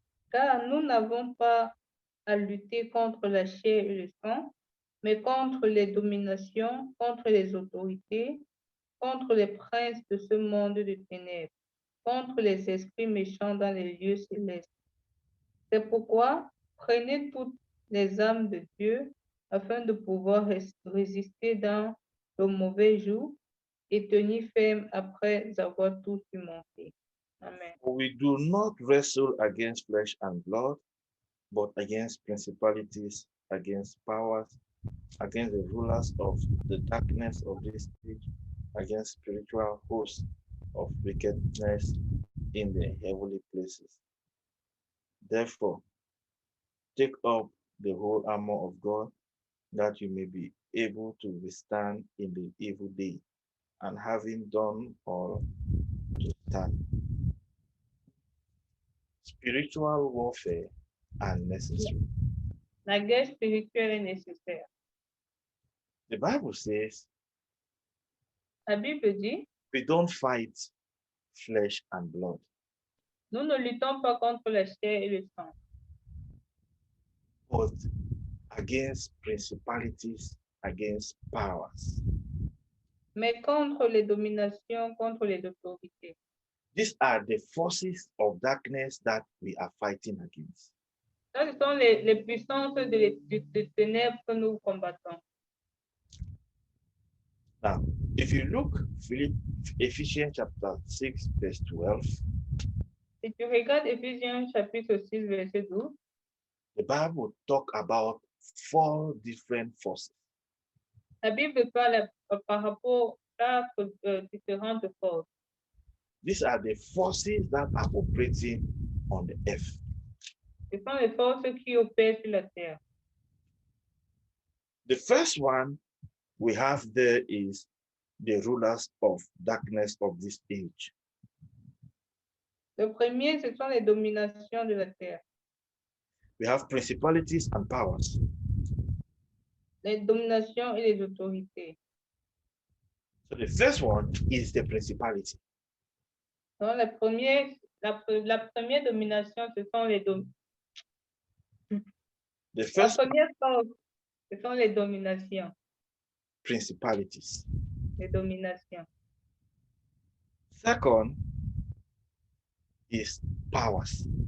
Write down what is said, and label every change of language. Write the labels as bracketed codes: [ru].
[fr] Car nous n'avons pas à lutter contre la chair et le sang, mais contre les dominations, contre les autorités, contre les princes de ce monde de ténèbres, contre les esprits méchants dans les lieux célestes. C'est pourquoi prenez toutes les armes de Dieu afin de pouvoir résister dans le mauvais jour et tenir ferme après avoir tout surmonté. Amen. [en] We do not wrestle against flesh and blood, but against principalities, against powers, against the rulers of the darkness of this age, against spiritual hosts of wickedness in the heavenly places. Therefore, take up the whole armor of God, that you may be able to withstand in the evil day, and having done all, to stand. Spiritual warfare are necessary. [fr] La guerre spirituelle est nécessaire. [en] The Bible says [fr] La Bible dit, [en] we don't fight flesh and blood, [fr] nous ne luttons pas contre la chair et le sang, [en] but against principalities, against powers. [fr] mais contre les dominations, contre les autorités. [en] These are the forces of darkness that we are fighting against. [fr] Ça, ce sont les puissances de ténèbres que nous combattons. [en] Now, if you look, Ephesians chapter 6, verse 12, [fr] Si tu regardes Éphésiens chapitre 6, verset 12, [en] the Bible talk about 4 different forces. [fr] la Bible parle par rapport à 4 différentes forces. [en] These are the forces that are operating on the earth. [fr] Ce sont les forces qui opèrent sur la terre. [en] The first one we have there is the rulers of darkness of this age. [fr] Le premier, ce sont les dominations de la terre. [en] We have principalities and powers. [fr] Les dominations et les autorités. [en] So the first one is the principality. [fr] Donc, la première domination, ce sont les [en] The [fr] La [en] first [fr] première force, ce sont les dominations. [en] principalities. [fr] les dominations. [en] Second is powers.